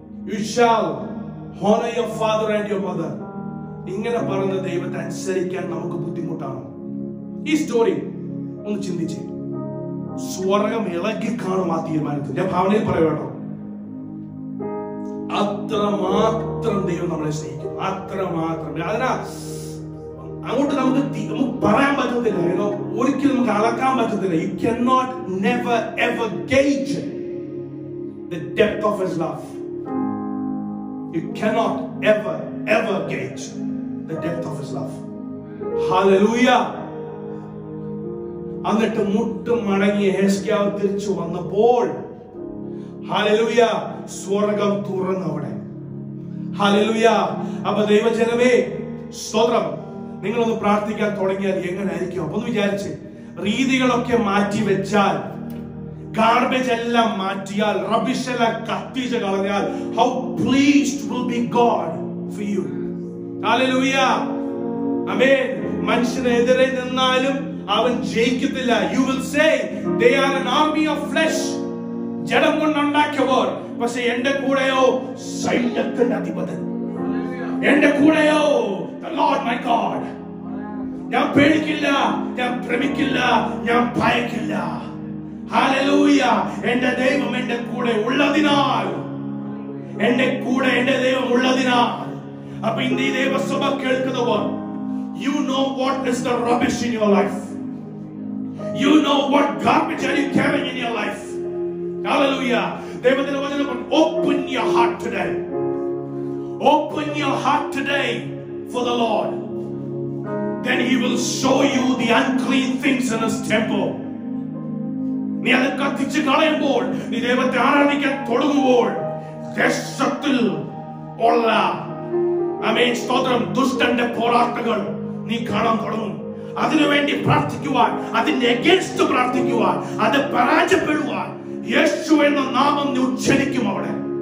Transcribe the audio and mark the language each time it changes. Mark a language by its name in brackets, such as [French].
[English] You shall honor your father and your mother. [Malayalam] ഇങ്ങനെ പറഞ്ഞ ദൈവത്തെ അനുസരിക്കാൻ നമുക്ക് ബുദ്ധിമുട്ടാണ്. ഈ സ്റ്റോറി ഒന്ന് ചിന്തിച്ച് സ്വർഗം ഇളകി കാണും ആ തീരുമാനത്തിൽ. ഞാൻ ഭാവനയിൽ പറയാട്ടോ, അത്രമാത്രം ദൈവം നമ്മളെ സ്നേഹിക്കും, അത്രമാത്രം. അതിനാ അങ്ങോട്ട് നമുക്ക് പറയാൻ പറ്റത്തില്ല, ഒരിക്കലും നമുക്ക് അളക്കാൻ പറ്റത്തില്ല. [English] You cannot never ever gauge the depth of his love. You cannot ever gauge the depth of his love. Hallelujah. [Malayalam] എന്നിട്ട് മുട്ടും മടങ്ങി ഹെസ്കിയാവ് തിരിച്ചു വന്നപ്പോൾ ഹല്ലേലൂയ സ്വർഗം തുറന്നു അവിടെ. ഹല്ലേലൂയ. അപ്പൊ ദൈവജനമേ സ്തോത്രം. നിങ്ങളൊന്ന് പ്രാർത്ഥിക്കാൻ തുടങ്ങിയാൽ എങ്ങനെയായിരിക്കും? അപ്പൊ ഒന്ന് വിചാരിച്ച്, രീതികളൊക്കെ മാറ്റി വെച്ചാൽ, ഗാർബേജ് എല്ലാം മാറ്റിയാൽ, റബിഷ് എല്ലാം കത്തിച്ച് കളഞ്ഞാൽ, [English] how pleased will be God for you. [Malayalam] Hallelujah. Amen. മനുഷ്യനെതിരെ നിന്നാലും അവൻ ജയിക്കത്തില്ല. [English] You will say they are an army of flesh. [Malayalam] ജഡം കൊണ്ടുണ്ടാക്കിയവർ. പക്ഷെ എന്റെ കൂടെയോ സൈന്യത്തിന്റെ അധിപതൻ, എന്റെ കൂടെയോ [English] the Lord my God. [Malayalam] ഞാൻ പേടിക്കില്ല, ഞാൻ ഭ്രമിക്കില്ല, ഞാൻ ഭയക്കില്ല. ഹല്ലേലൂയ. എന്റെ ദൈവം എന്റെ കൂടെ ഉള്ളതിനാൽ, എന്റെ കൂടെ എന്റെ ദൈവം ഉള്ളതിനാൽ. അപ്പൊ ഇന്ന് ഈ ദൈവസഭ കേൾക്കുന്നവർ, [English] you know what is the rubbish in your life. You know what garbage are you carrying in your life. Hallelujah. [Malayalam] ദൈവത്തിന്റെ വചനം, [English] open your heart today. Open your heart today for the Lord. Then he will show you the unclean things in his temple. [Malayalam] നീ അത് കത്തിച്ച് കളയുമ്പോൾ, നീ ദൈവത്തെ ആരാധിക്കാൻ തുടങ്ങുമ്പോൾ, ദേശത്തിൽ ഉള്ള ആമേൻ സ്തോത്രം ദുഷ്ടന്റെ പോരാട്ടങ്ങൾ നീ കാണാൻ തുടങ്ങും. അതിനുവേണ്ടി പ്രാർത്ഥിക്കുവാൻ, അതിന്റെ അഗേൻസ്റ്റ് പ്രാർത്ഥിക്കുവാൻ, അത് പരാജയപ്പെടുവാൻ യേശു എന്ന നാമം നീ ഉച്ചരിക്കും അവിടെ.